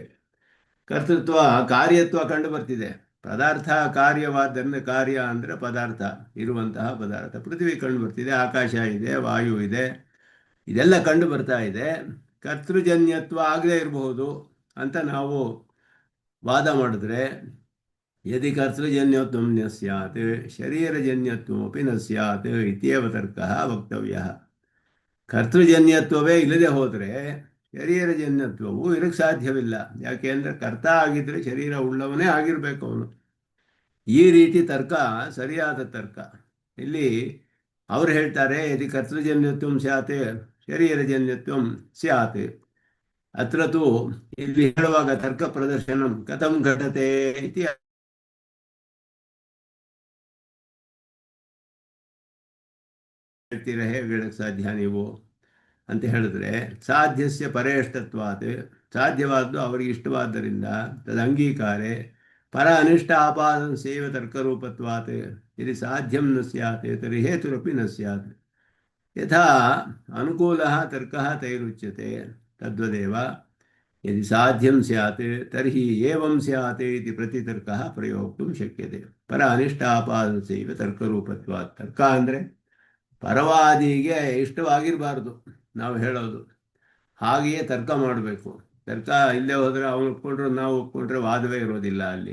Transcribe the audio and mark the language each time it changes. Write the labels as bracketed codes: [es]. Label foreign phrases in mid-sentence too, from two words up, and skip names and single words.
[kn] ಕರ್ತೃತ್ವ ಕಾರ್ಯತ್ವ ಕಂಡು ಬರ್ತಿದೆ, ಪದಾರ್ಥ ಕಾರ್ಯವಾದ್ದರಿಂದ, ಕಾರ್ಯ ಅಂದರೆ ಪದಾರ್ಥ, ಇರುವಂತಹ ಪದಾರ್ಥ. ಪೃಥ್ವಿ ಕಂಡು ಬರ್ತಿದೆ, ಆಕಾಶ ಇದೆ, ವಾಯು ಇದೆ, ಇದೆಲ್ಲ ಕಂಡು ಬರ್ತಾ ಇದೆ. ಕರ್ತೃಜನ್ಯತ್ವ ಆಗದೇ ಇರಬಹುದು ಅಂತ ನಾವು ವಾದ ಮಾಡಿದ್ರೆ [sa] ಯದಿ ಕರ್ತೃಜನ್ಯತ್ವಂ ನ ಸ್ಯಾತ್ ಶರೀರಜನ್ಯತ್ವಮಪಿ ನ ಸ್ಯಾತ್ ಇತ್ಯೇವ ತರ್ಕಃ ವಕ್ತವ್ಯಃ. [kn] ಕರ್ತೃಜನ್ಯತ್ವವೇ ಇಲ್ಲದೆ ಹೋದರೆ ಶರೀರಜನ್ಯತ್ವವು ಇರಕ್ಕೆ ಸಾಧ್ಯವಿಲ್ಲ. ಯಾಕೆ ಅಂದರೆ ಕರ್ತ ಆಗಿದ್ರೆ ಶರೀರ ಉಳ್ಳವನೇ ಆಗಿರಬೇಕು ಅವನು. ಈ ರೀತಿ ತರ್ಕ ಸರಿಯಾದ ತರ್ಕ. ಇಲ್ಲಿ ಅವರು ಹೇಳ್ತಾರೆ [sa] ಯದಿ ಕರ್ತೃಜನ್ಯತ್ವಂ ಸ್ಯಾತ್ ಶರೀರಜನ್ಯತ್ವಂ ಸ್ಯಾತ್. ಅತ್ರ ತು [kn] ಇಲ್ಲಿ ಹೇಳುವಾಗ [sa] ತರ್ಕ ಪ್ರದರ್ಶನಂ ಕಥಂ ಘಟತೆ ಇತಿ [kn] ಹೇಳ್ತೀರ, ಹೇಗೆ ಹೇಳಕ್ಕೆ ಸಾಧ್ಯ ನೀವು ಅಂತ ಹೇಳಿದ್ರೆ [sa] ಸಾಧ್ಯಸ್ಯ ಪರೇಷ್ಟತ್ವಾತ್, [kn] ಸಾಧ್ಯವಾದ್ದು ಅವರಿಗೆ ಇಷ್ಟವಾದ್ದರಿಂದ [sa] ತದ ಅಂಗೀಕಾರೆ ಪರ ಅನಿಷ್ಟ ಆಪಾದನ ಸೇವ ತರ್ಕರೂಪತ್ವಾತ್ ಯದಿ ಸಾಧ್ಯಂ ನ ಸ್ಯಾತ್ ತರ್ಹಿ ಹೇತುರಪಿ ನ ಸ್ಯಾತ್. ಯಥಾ ಅನುಕೂಲಃ ತರ್ಕಃ ತೈರುಚ್ಯತೆ ತದ್ವದೇವ ಯದಿ ಸಾಧ್ಯಂ ಸ್ಯಾತ್ ತರ್ಹಿ ಏವಂ ಸ್ಯಾತ್ ಇತಿ ಪ್ರತಿತರ್ಕಃ ಪ್ರಯೋಕ್ತುಂ ಶಕ್ಯತೆ. ಪರ ಅನಿಷ್ಟ ಆಪಾದನ ಸೇವ ತರ್ಕರೂಪತ್ವಾತ್. [kn] ತರ್ಕ ಅಂದರೆ ಪರವಾದಿಗೆ ಇಷ್ಟವಾಗಿರಬಾರ್ದು ನಾವು ಹೇಳೋದು, ಹಾಗೆಯೇ ತರ್ಕ ಮಾಡಬೇಕು. ತರ್ಕ ಇಲ್ಲೇ ಹೋದರೆ ಅವನು ಒಪ್ಕೊಂಡ್ರೆ ನಾವು ಒಪ್ಕೊಂಡ್ರೆ ವಾದವೇ ಇರೋದಿಲ್ಲ ಅಲ್ಲಿ.